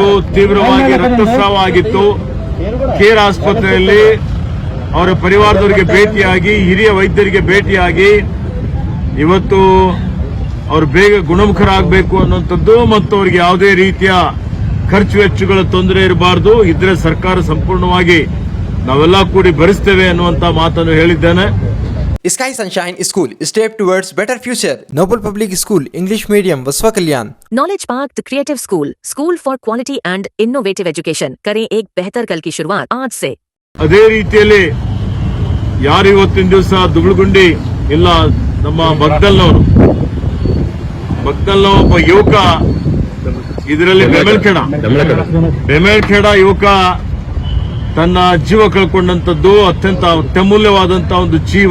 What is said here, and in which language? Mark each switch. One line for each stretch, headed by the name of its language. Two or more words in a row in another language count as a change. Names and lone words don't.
Kannada: ತೀವ್ರವಾಗಿ ರಕ್ತಸ್ರಾವ ಆಗಿತ್ತು, ಕೇರ್ ಆಸ್ಪತ್ರೆಯಲ್ಲಿ ಅವರ ಪರಿವಾರದವರಿಗೆ ಭೇಟಿಯಾಗಿ, ಹಿರಿಯ ವೈದ್ಯರಿಗೆ ಭೇಟಿಯಾಗಿ ಇವತ್ತು ಅವರು ಬೇಗ ಗುಣಮುಖರಾಗಬೇಕು ಅನ್ನುವಂಥದ್ದು ಮತ್ತು ಅವರಿಗೆ ಯಾವುದೇ ರೀತಿಯ ಖರ್ಚು ವೆಚ್ಚಗಳ ತೊಂದರೆ ಇರಬಾರದು, ಇದ್ರೆ ಸರ್ಕಾರ ಸಂಪೂರ್ಣವಾಗಿ ನಾವೆಲ್ಲ ಕೂಡಿ ಭರಿಸ್ತೇವೆ ಅನ್ನುವಂತ ಮಾತನ್ನು ಹೇಳಿದ್ದೇನೆ.
English: Sky Sunshine School, step towards better future. Noble Public School, English Medium, Vaswa Kalyan. Knowledge Park, the Creative School, School for Quality and Innovative Education.
Hindi: करें एक बेहतर कल की शुरुआत आज से.
Kannada: ಅದೇ ರೀತಿಯಲ್ಲಿ ಯಾರು ಇವತ್ತಿನ ದಿವಸ ದುಗುಳುಗುಂಡಿ ಇಲ್ಲ ನಮ್ಮ ಬಗ್ದಲ್ನವರು ಒಬ್ಬ ಯುವಕ ಇದರಲ್ಲಿ ಬೆಮೇಲ್ಖೇಡ ಯುವಕ ತನ್ನ ಜೀವ ಕಳ್ಕೊಂಡಂತದ್ದು ಅತ್ಯಂತ ಅತ್ಯಮೂಲ್ಯವಾದಂತಹ ಒಂದು ಜೀವ.